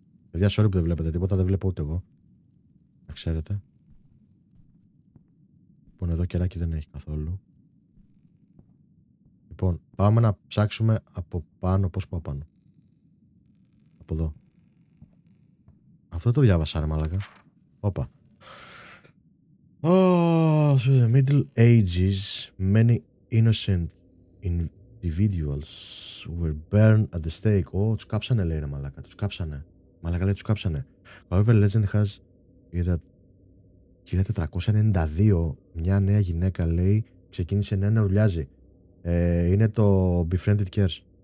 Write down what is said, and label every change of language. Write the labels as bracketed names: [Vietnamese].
[Greek] Παιδιά, sorry που δεν βλέπετε τίποτα, δεν βλέπω ούτε εγώ. Να ξέρετε. Λοιπόν, εδώ κεράκι δεν έχει καθόλου. Λοιπόν, πάμε να ψάξουμε από πάνω. Πώς πάω πάνω. Από εδώ. Αυτό το διάβασα ρε μαλάκα. Όπα. [English] Oh, so the Middle Ages, many innocent individuals were burned at the stake. [Greek] Τους κάψανε λέει ρε μαλάκα. Τους κάψανε. Μαλάκα λέει τους κάψανε. [English] However, legend has that [Greek] 1492 μια νέα γυναίκα λέει ξεκίνησε να ουρλιάζει. Είναι το Befriended Cares.